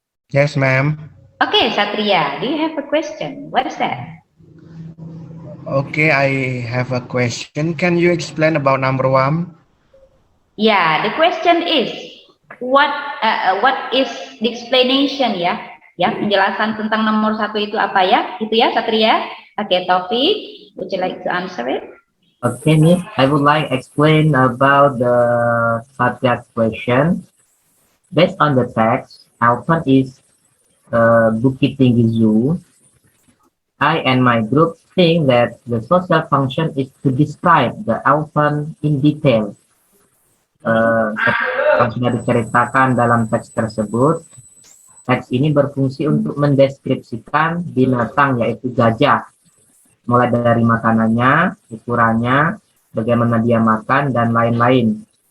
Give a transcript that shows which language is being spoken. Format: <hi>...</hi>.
<en>Yes, ma'am. Okay, Satria, do you have a question? What is that? Okay, I have a question. Can you explain about number 1? Yeah, the question is what is the explanation ya?</en> <id>Ya, penjelasan tentang nomor 1 itu apa ya? Itu ya, Satria.</id> <en>Okay, Taufik, would you like to answer it? Okay, Miss. I would like to explain about the subject question. Based on the text, elephant is Bukit Tinggi Zoo. I and my group think that the social function is to describe the elephant in detail.</en> <id>yang sudah diceritakan dalam teks tersebut, teks ini berfungsi untuk mendeskripsikan binatang yaitu gajah, mulai dari makanannya, ukurannya, bagaimana dia makan, dan lain-lain.</id>